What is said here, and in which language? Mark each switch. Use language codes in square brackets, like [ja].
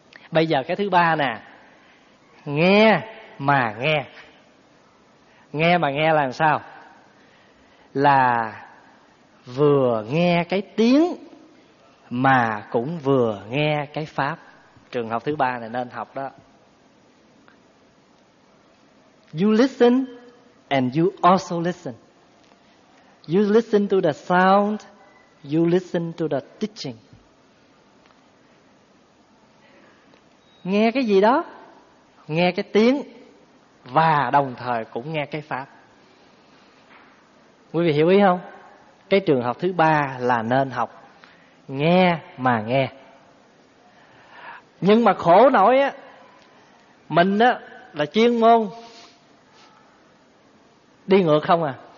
[vi] Bây giờ cái thứ ba nè, nghe mà nghe. Nghe mà nghe là làm sao? Là vừa nghe cái tiếng mà cũng vừa nghe cái pháp. Trường hợp thứ ba này nên học đó. [en] You listen and you also listen. You listen to the sound, you listen to the teaching. [vi] Nghe cái gì đó? Nghe cái tiếng và đồng thời cũng nghe cái pháp. Quý vị hiểu ý không? Cái trường hợp thứ ba là nên học. Nghe mà nghe. Nhưng mà khổ nổi á, mình á là chuyên môn đi ngược không à.